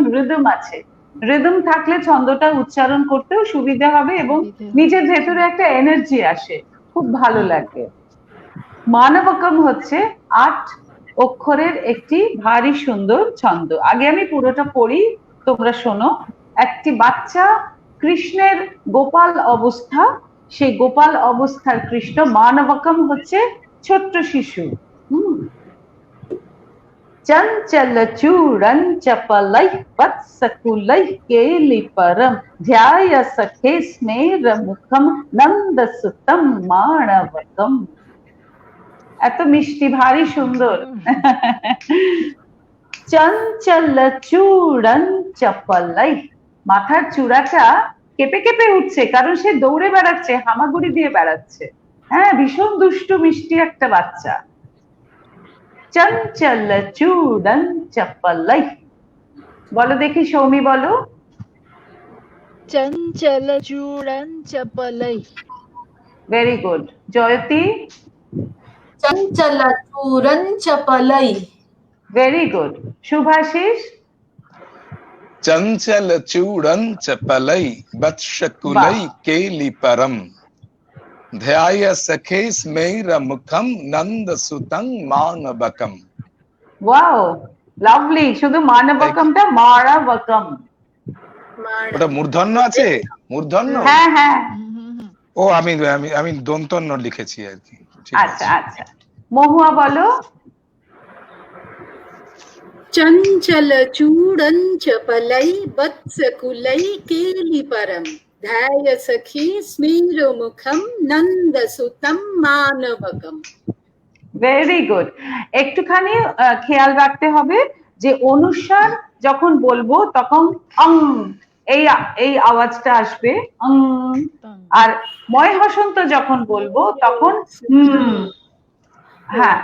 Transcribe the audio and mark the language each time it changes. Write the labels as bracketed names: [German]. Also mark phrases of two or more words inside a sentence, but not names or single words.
[Bangla] রিদম আছে রিদম থাকলে ছন্দটা উচ্চারণ করতেও সুবিধা হবে এবং নিজের ভেতরে একটা এনার্জি আসে খুব ভালো লাগে মানবকম হচ্ছে 8 অক্ষরের একটি ভারী সুন্দর ছন্দ আগে আমি পুরোটা পড়ি তোমরা শোনো একটি বাচ্চা কৃষ্ণের গোপাল অবস্থা সেই গোপাল অবস্থার কৃষ্ণ মানবকম হচ্ছে ছোট্ট শিশু [Sanskrit] चंचल चूड़न चपलैः वत्सकुलैः केलिपरं ध्याय सखे स्मेर मुखम नंद सुतम माणवकम [Bangla] এত মিষ্টি ভারী সুন্দর [Sanskrit] চঞ্চল চূড়ন চপলাই [Bangla] মাথার চূড়াটা কেঁপে কেঁপে উঠছে কারণ সে দৌড়ে বেড়াচ্ছে হামাগুড়ি দিয়ে বেড়াচ্ছে হ্যাঁ ভীষণ দুষ্টু মিষ্টি একটা বাচ্চা [Sanskrit] চঞ্চল চূড়ন চপলাই [Bangla] বলো দেখি সৌমি বলো [Sanskrit] चंचल चूड़न चपलैः [English] very good জয়তী [Sanskrit] चंचल चूरन चपलई [English] very good শুভাশিস [Sanskrit] चंचल चूड़न चपलई बत्शकुलई केली परम ध्याय सखे स्मेर मुखम नंद सुतं मानवकम। [English] wow, lovely. [Bangla] শুধু মানবকমটা মারাবকম। ওটা মূর্ধন্য আছে, মূর্ধন্য। হ্যাঁ হ্যাঁ, ও আমি আমি আমি দন্তন্য লিখেছি আর কি। ঠিক আচ্ছা আছে। আচ্ছা। মহুয়া বলো। [Sanskrit] चंचल चूड़न चपलै वत्सकुलै केलिपरम ध्याय सखी स्मेर मुखम नंद सुतम मानवकम। [English] very good. [Bangla] একটুখানি খেয়াল রাখতে হবে যে অনুস্বার যখন বলবো তখন অং এই এই আওয়াজটা আসবে, আর ময় হসন্ত যখন বলবো তখন হ্যাঁ।